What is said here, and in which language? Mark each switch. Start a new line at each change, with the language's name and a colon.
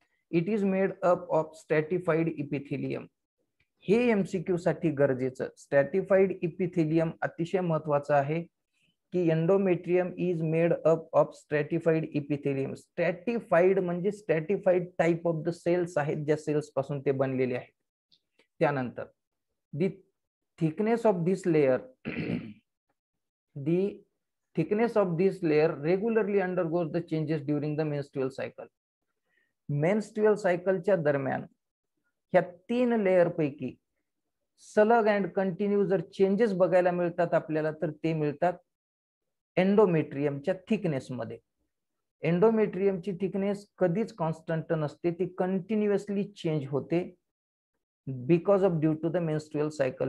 English: It is made up of stratified epithelium.
Marathi: हे MCQ साठी गरजेचं. स्ट्रॅटिफाईड इपिथेलियम अतिशय महत्वाचं आहे की
English: Endometrium is made up of stratified epithelium.
Marathi: स्ट्रॅटिफाईड म्हणजे स्ट्रॅटिफाईड टाइप ऑफ द सेल्स आहेत, ज्या सेल्स पासून ते बनलेले आहेत.
English: त्यानंतर the thickness of this layer, the thickness of this layer regularly undergoes the changes during the menstrual cycle.
Marathi: Menstrual सायकलच्या दरम्यान ह्या 3 लेयर पैकी सलग अँड कंटिन्यू जर चेंजेस बघायला मिळतात आपल्याला, तर ते मिळतात एंडोमेट्रियमच्या थिकनेस मध्ये. एंडोमेट्रियमची थिकनेस कधीच कॉन्स्टंट नसते, ती कंटिन्युअसली चेंज होते
English: Because of due to the menstrual cycle.